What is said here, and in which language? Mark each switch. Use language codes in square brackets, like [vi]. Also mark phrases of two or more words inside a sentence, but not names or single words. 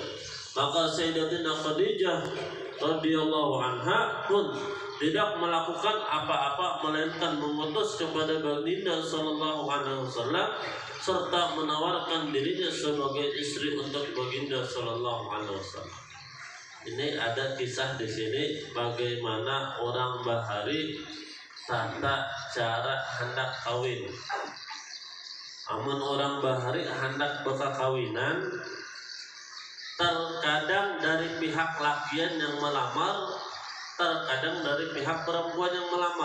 [id] Maka Sayyidatina Khadijah [ar] رضي الله عنها [id] pun tidak melakukan apa-apa melainkan mengutus kepada baginda [ar] صلى الله عليه وسلم [id] serta menawarkan dirinya sebagai istri untuk baginda [ar] صلى الله عليه وسلم. [id] Ini ada kisah di sini bagaimana orang Bahari tata cara hendak kawin. Amun orang Bahari hendak berkawinan, terkadang dari pihak lakian yang melamar, terkadang dari pihak perempuan yang melamar.